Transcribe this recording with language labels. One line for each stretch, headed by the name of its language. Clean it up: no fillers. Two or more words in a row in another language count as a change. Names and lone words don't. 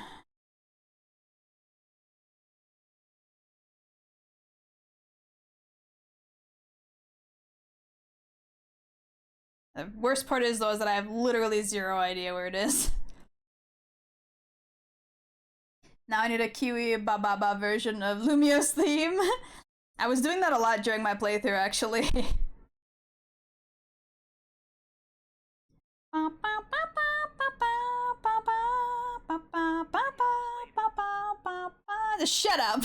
English: The worst part is, though, is that I have literally zero idea where it is. Now I need a Kiwi ba ba ba version of Lumio's theme. I was doing that a lot during my playthrough, actually. Shut up!